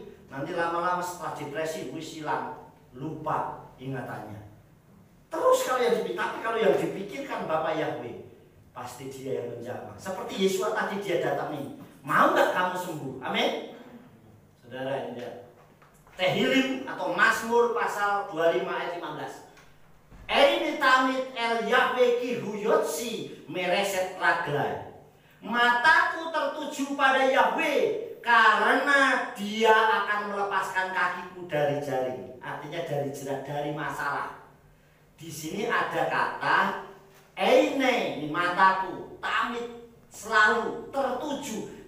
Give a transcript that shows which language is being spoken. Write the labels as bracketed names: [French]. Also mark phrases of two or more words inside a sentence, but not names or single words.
[Indonesian] Nanti lama-lama setelah depresi, hilang, lupa ingatannya. Terus kalau yang dipikir, tapi kalau yang dipikirkan Bapak Yahweh, pasti dia yang menjamah. Seperti Yesus tadi dia datangi, mau nggak kamu sembuh? Amin. Saudara, ini dia. Tehillim atau Mazmur pasal 25 ayat 15. [Hebrew] Eini tamit el Yahweh ki huyotsi mereset raglai. [Indonesian] Mataku tertuju pada Yahweh karena dia akan melepaskan kakiku dari jaring. Artinya dari jerat, dari masalah. Di sini ada kata eine, ini mataku, tamit, selalu tertuju.